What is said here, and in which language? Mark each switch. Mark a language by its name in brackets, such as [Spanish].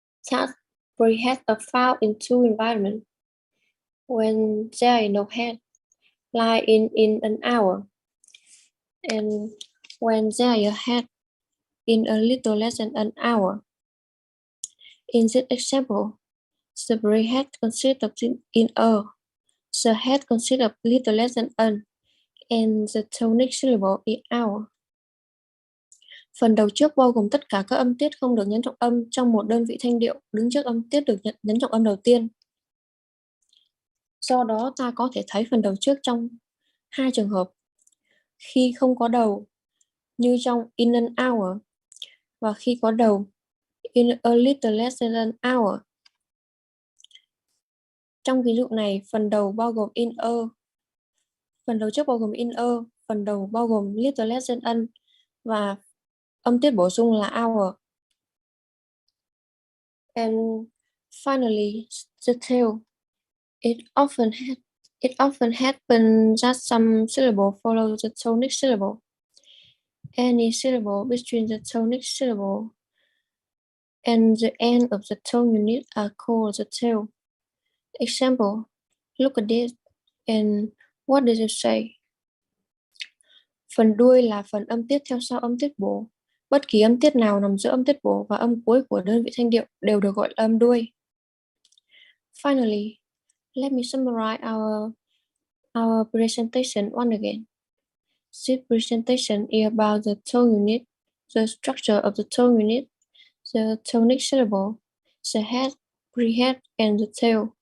[English] Thus, preheads are found in two environments. When there is no head, like in an hour, and when there is a head, in a little less than an hour. In this example, the prehead consists of in a, the head consists of little less than an, and the tonic syllable in hour. [Vietnamese] Phần đầu trước bao gồm tất cả các âm tiết không được nhấn trọng âm trong một đơn vị thanh điệu đứng trước âm tiết được nhấn trọng âm đầu tiên. Do đó ta có thể thấy phần đầu trước trong hai trường hợp: khi không có đầu như trong [English] in an hour [Vietnamese] và khi có đầu [English] in a little less than an hour. [Vietnamese] Trong ví dụ này, phần đầu bao gồm [English] in a, [Vietnamese] phần đầu trước bao gồm [English] in a, [Vietnamese] phần đầu bao gồm [English] little less than an [Vietnamese] và âm tiết bổ sung là [English] hour. And finally, the tail. It often happens that some syllable follow the tonic syllable. Any syllable between the tonic syllable and the end of the tone unit are called the tail. Example, look at this, and what does it say? [Vietnamese] Phần đuôi là phần âm tiết theo sau âm tiết bổ. Bất kỳ âm tiết nào nằm giữa âm tiết bổ và âm cuối của đơn vị thanh điệu đều được gọi là âm đuôi. [English] Finally, let me summarize our presentation once again. This presentation is about the tone unit, the structure of the tone unit, the tonic syllable, the head, prehead, and the tail.